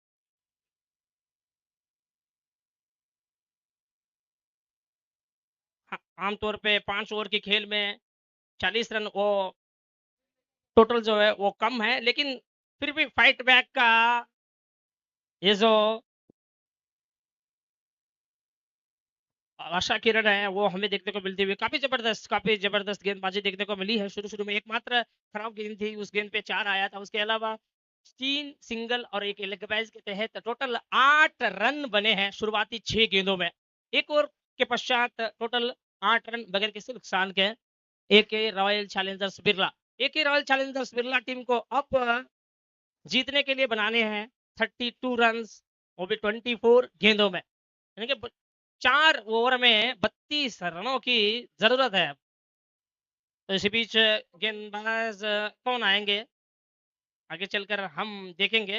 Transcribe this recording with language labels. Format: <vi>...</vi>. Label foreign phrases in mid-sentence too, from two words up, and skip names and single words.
<hi>हाँ, आमतौर पे 5 ओवर के खेल में 40 रन वो टोटल जो है वो कम है, लेकिन फिर भी</hi> <en>fight back</en> <hi>का ये जो आशा किरण है वो हमें देखने को मिलती हुई काफी जबरदस्त गेंदबाजी देखने को मिली है। शुरू में एकमात्र खराब गेंद थी, उस गेंद पे 4 आया था। उसके अलावा 3 सिंगल और एक</hi> <en>leg byes</en> <hi>के तहत टोटल 8 रन बने हैं शुरुआती 6 गेंदों में। एक ओवर के पश्चात टोटल 8 रन बगैर किसी नुकसान के एके रॉयल चैलेंजर्स बिरला। एके रॉयल चैलेंजर्स बिरला टीम को अब जीतने के लिए बनाने हैं 32 रन, वो भी 24 गेंदों में, यानी कि 4 ओवर में 32 रनों की जरूरत है। तो इसी बीच गेंदबाज कौन आएंगे आगे चलकर हम देखेंगे।</hi>